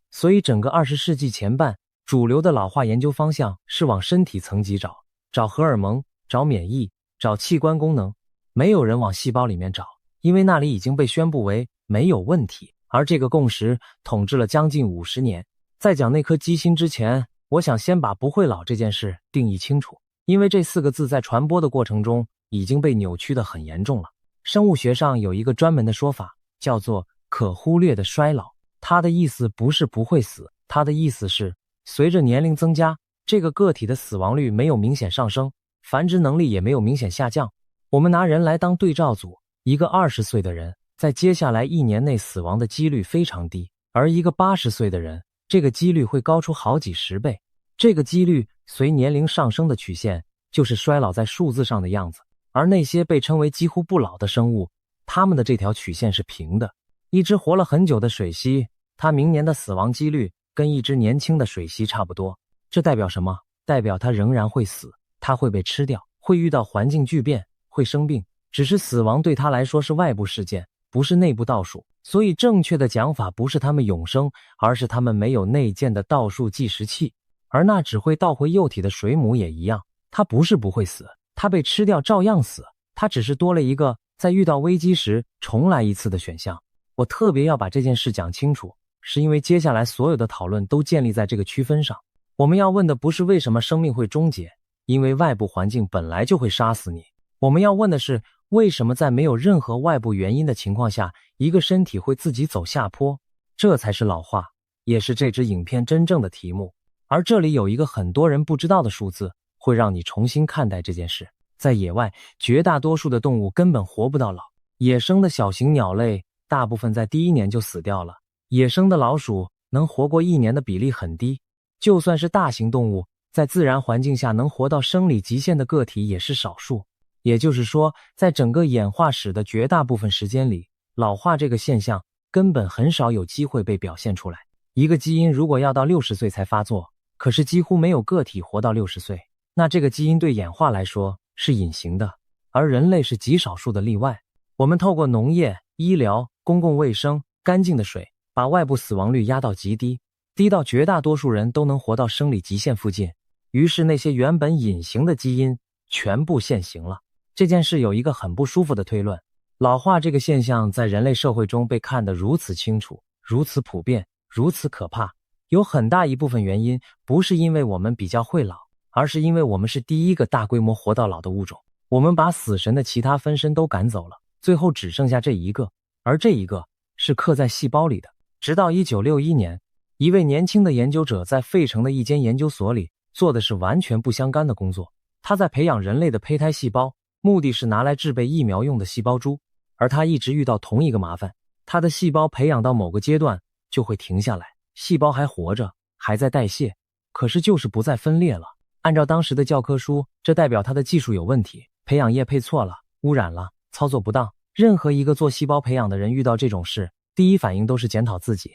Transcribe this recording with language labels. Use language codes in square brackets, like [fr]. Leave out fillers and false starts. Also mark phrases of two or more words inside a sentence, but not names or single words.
[zh] 所以整個20世紀前半，主流的老化研究方向是往身體層級找荷爾蒙，找免疫，找器官功能，沒有人往細胞裡面找，因為那裡已經被宣布為沒有問題。而這個共識統治了將近50年。在講那顆雞心之前，我想先把不會老這件事定義清楚，因為這4個字在傳播的過程中已經被扭曲得很嚴重了。生物學上有一個專門的說法，叫做可忽略的衰老。它的意思不是不會死，它的意思是隨着年齡增加，這個個體的死亡率沒有明顯上升，繁殖能力也沒有明顯下降。我們拿人來當對照組，一個20歲的人在接下來1年內死亡的幾率非常低，而一個80歲的人，這個幾率會高出好幾十倍。這個幾率隨年齡上升的曲線，就是衰老在數字上的樣子。而那些被稱為幾乎不老的生物，它們的這條曲線是平的。一只活了很久的水螅，它明年的死亡幾率跟一只年輕的水螅差不多。這代表什麼？代表它仍然會死，它會被吃掉，會遇到環境巨變，會生病，只是死亡对它來說是外部事件，不是內部倒數。所以正確的講法不是它們永生，而是它們沒有內建的倒數計時器。而那只會倒回幼體的水母也一樣，它不是不會死，它被吃掉照樣死，它只是多了一個在遇到危機時重來一次的選項。我特別要把這件事講清楚，是因為接下來所有的討論都建立在這個區分上。我們要問的不是為什麼生命會終結，因為外部環境本來就會殺死你。我們要問的是，為什麼在沒有任何外部原因的情況下，一個身體會自己走下坡？這才是老化。也是這支影片真正的題目。而這裡有一個很多人不知道的數字，會讓你重新看待這件事。在野外，絕大多数的動物根本活不到老。野生的小型鳥類大部分在第1年就死掉了，野生的老鼠能活过1年的比例很低。就算是大型动物，在自然環境下能活到生理極限的個體也是少數。也就是說，在整個演化史的絕大部分時間裡，老化這個現象根本很少有機會被表現出來。一個基因如果要到60歲才發作，可是幾乎沒有個體活到60岁，那這個基因對演化來說是隱形的，而人類是極少數的例外。我們透過農業、醫療、公共衛生、乾淨的水，把外部死亡率壓到極低，低到絕大多數人都能活到生理極限附近。於是那些原本隱形的基因全部現形了。這件事有一個很不舒服的推論：老化這個現象在人類社會中被看得如此清楚、如此普遍、如此可怕，有很大一部分原因不是因為我們比較會老，而是因為我们是第一個大規模活到老的物种。我們把死神的其他分身都趕走了，最後只剩下這一個，而這一個是刻在細胞裡的。直到1961年，一位年輕的研究者在費城的一間研究所裡做的是完全不相干的工作。他在培養人類的胚胎細胞，目的是拿來制備疫苗用的細胞株。而他一直遇到同一個麻煩，他的細胞培養到某個階段就會停下来，細胞還活着，還在代謝，可是就是不再分裂了。按照當時的教科書，這代表他的技術有問題，培養液配錯了，污染了，操作不當。任何一個做細胞培養的人遇到這種事，第一反應都是檢討自己。